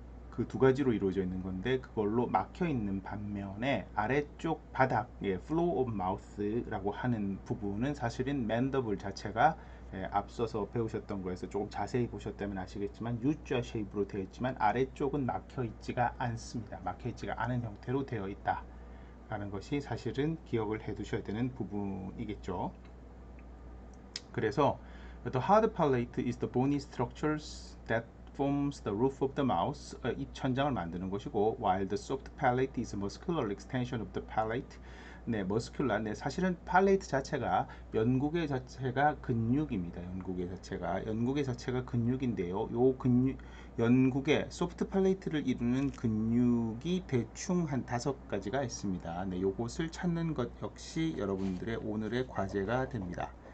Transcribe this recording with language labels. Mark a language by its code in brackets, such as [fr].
[ko] 그 두 가지로 이루어져 있는 건데 그걸로 막혀 있는 반면에 아래쪽 바닥, flow of mouth라고 하는 부분은 사실은 맨더블 자체가 앞서서 배우셨던 거에서 조금 자세히 보셨다면 아시겠지만 U자 쉐입으로 되어 있지만 아래쪽은 막혀 있지가 않습니다. 막혀 있지가 않은 형태로 되어 있다 라는 것이 사실은 기억을 해 두셔야 되는 부분이겠죠. [en] 그래서 the hard palate is the bony structures that forms the roof of the mouth. [ko] 입천장을 만드는 것이고, [en] while the soft palate is a muscular extension of the palate. [ko] 네, muscular. 네, 사실은 팔레이트 자체가 연구개 자체가 근육입니다. 연구개 자체가 근육인데요. 요 근육 연구개 소프트 팔레이트를 이루는 근육이 대충 한 5가지가 있습니다. 네, 요것을 찾는 것 역시 여러분들의 오늘의 과제가 됩니다.